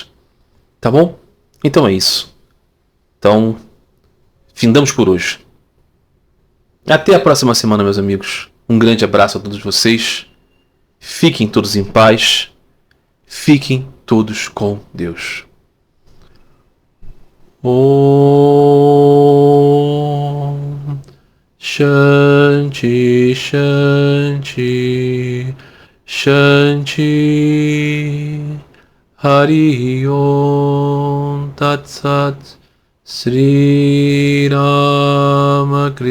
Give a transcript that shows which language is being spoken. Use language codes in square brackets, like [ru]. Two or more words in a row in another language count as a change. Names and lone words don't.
[pt] Tá bom? Então é isso. Então, findamos por hoje. Até a próxima semana, meus amigos. Um grande abraço a todos vocês. Fiquem todos em paz. Fiquem todos com Deus. [sa] Om Shanti Shanti Shanti Hari Om Tat Sat Sri Ramakrishna.